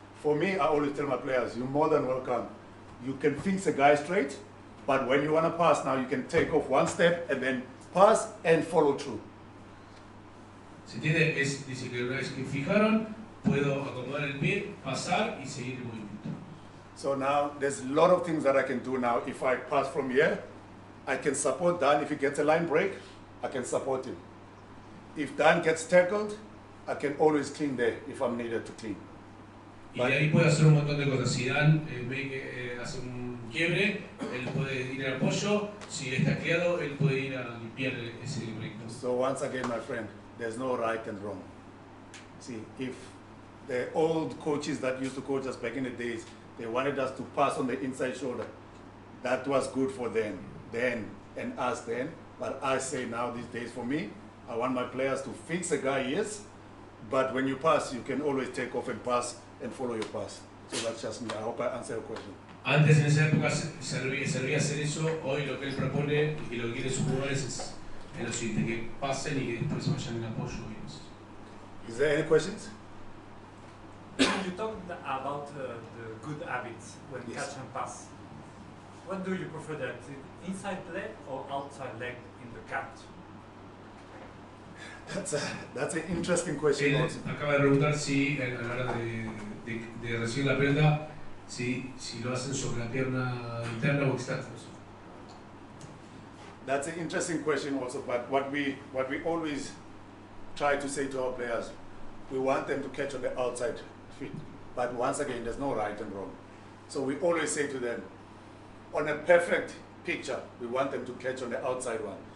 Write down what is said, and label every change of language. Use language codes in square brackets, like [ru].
[en] For me, I always tell my players, you're more than welcome. You can fix the guy straight, but when you want to pass now, you can take off one step and then pass and follow through. [es] ¿Se entiende? Dice que una vez que fijaron, puedo acomodar el pie, pasar y seguir el movimiento. [en] So now there's a lot of things that I can do now. If I pass from here, I can support Dan. If he gets a line break, I can support him. If Dan gets tackled, I can always clean there if I'm needed to clean. [es] Y de ahí puede hacer un montón de cosas. Si Dan ve que hace un quiebre, él puede ir al apoyo. Si está tacleado, él puede ir a limpiar ese break. [en] So once again, my friend, there's no right and wrong. See, if the old coaches that used to coach us back in the days, they wanted us to pass on the inside shoulder, that was good for them then and us then. But I say now these days, for me, I want my players to fix a guy, yes, but when you pass, you can always take off and pass and follow your pass. So that's just me. I hope I answered your question. [es] Antes en esa época servía hacer eso, hoy lo que él propone y lo que quiere sus jugadores es lo siguiente, que pasen y que después vayan en apoyo. [en] Is there any questions? You talked about the good habits when Yes. catch and pass. What do you prefer, that inside leg or outside leg in the catch? That's an interesting question. [es] Él [en] Also. [es] acaba de preguntar si a la hora de recibir la pelota, si lo hacen sobre la pierna interna o externa. [en] That's an interesting question also, but what we always try to say to our players, we want them to catch on the outside feet. But once again, there's no right and wrong. So we always say to them, on a perfect picture, we want them to catch on the outside one.